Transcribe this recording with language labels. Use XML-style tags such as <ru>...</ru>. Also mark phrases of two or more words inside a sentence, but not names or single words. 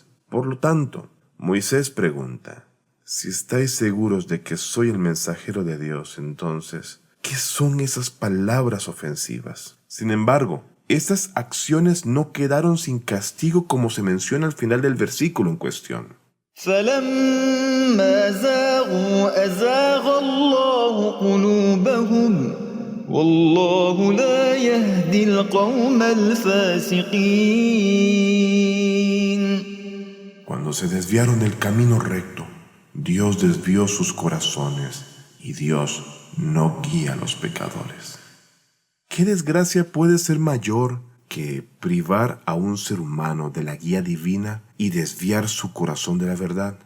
<es>Por lo tanto, Moisés pregunta: si estáis seguros de que soy el mensajero de Dios, entonces, ¿qué son esas palabras ofensivas? Sin embargo, estas acciones no quedaron sin castigo como se menciona al final del versículo en cuestión.</es> <ar>فلما زاغوا أزاغ الله قلوبهم والله لا يهدي القوم الفاسقين.</ar> <es>Cuando se desviaron del camino recto, Dios desvió sus corazones y Dios no guía a los pecadores. ¿Qué desgracia puede ser mayor que privar a un ser humano de la guía divina y desviar su corazón de la verdad?</es>